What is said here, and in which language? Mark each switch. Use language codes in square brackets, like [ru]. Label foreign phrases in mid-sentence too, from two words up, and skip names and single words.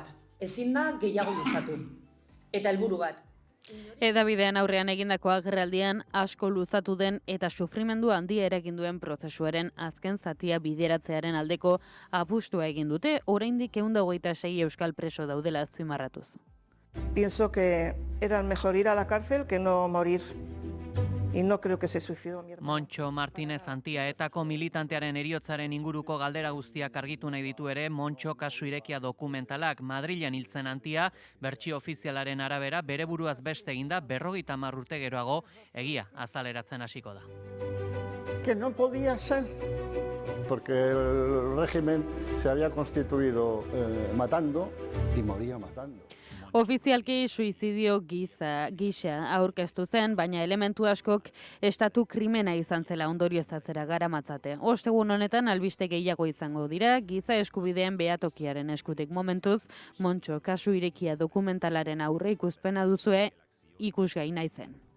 [eu] Ezin da gehiago luzatu. Eta helburu bat. Edabidean aurrean egindako agerraldian asko luzatu den eta sufrimendu handia eragin duen prozesuaren azken zatia bideratzearen aldeko apustua egin dute, oraindik 126 euskal preso daudela azpimarratuz. [es] Pienso que era mejor ir a la cárcel que no morir. Y no creo que se suicidó mi hermano. [eu] Montxo Martínez Antia etako militantearen heriotzaren inguruko galdera guztiak argitu nahi ditu ere Montxo kasu irekia dokumentalak. Madrilen hiltzen Antia, bertsio ofizialaren arabera, bere buruaz beste eginda 50 urte geroago egia azaleratzen hasiko da. [es] Que no podía ser, porque el régimen se había constituido matando y moría matando. [eu] Ofizialki suizidio gisa aurkeztu zen, baina elementu askok estatu krimena izan zela ondorioztatzera garamatzate. Ostegun honetan albiste gehiago izango dira, giza eskubideen behatokiaren eskutik momentuz, Montxo kasu irekia dokumentalaren aurre ikuspena duzue ikusgai naizen.